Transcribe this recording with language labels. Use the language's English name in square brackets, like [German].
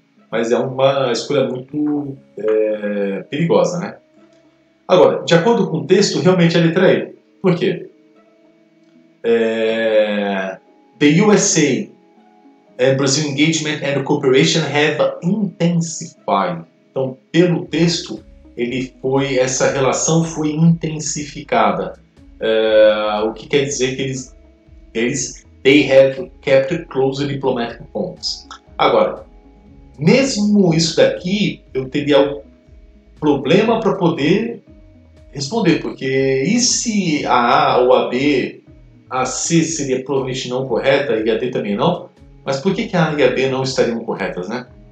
[Portuguese] Mas é uma escolha muito perigosa, né? Agora, de acordo com o texto, realmente é a letra E. Por quê? [English] The USA and Brazil engagement and cooperation have intensified. [Portuguese] Então, pelo texto, essa relação foi intensificada. O que quer dizer que [English] they have kept close diplomatic bonds. [Portuguese] Agora, mesmo isso daqui, eu teria problema para poder responder, porque e se a A ou a B, a C seria provavelmente não correta e a D também não, mas por que a A e a B não estariam corretas, né?